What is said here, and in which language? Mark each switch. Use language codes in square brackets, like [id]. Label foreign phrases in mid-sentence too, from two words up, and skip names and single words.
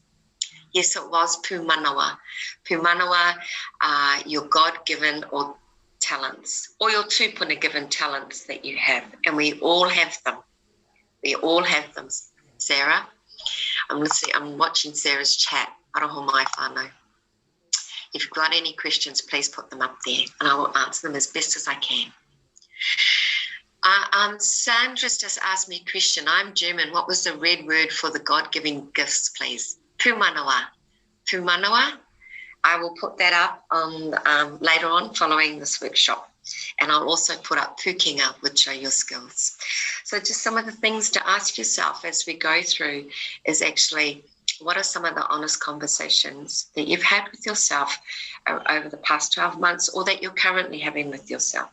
[en] Yes, it was pūmanawa. Pūmanawa are your God-given or talents, or your tūpuna-given talents that you have, and we all have them. We all have them. Sarah, I'm watching Sarah's chat. [mi] Aroho mai whānau. [en] If you've got any questions, please put them up there, and I will answer them as best as I can. Sandra's just asked me a question. I'm German. What was the red word for the God-giving gifts, please? Pūmanawa. Pūmanawa. I will put that up on later on following this workshop. And I'll also put up pukinga, which are your skills. So just some of the things to ask yourself as we go through is actually, what are some of the honest conversations that you've had with yourself over the past 12 months, or that you're currently having with yourself?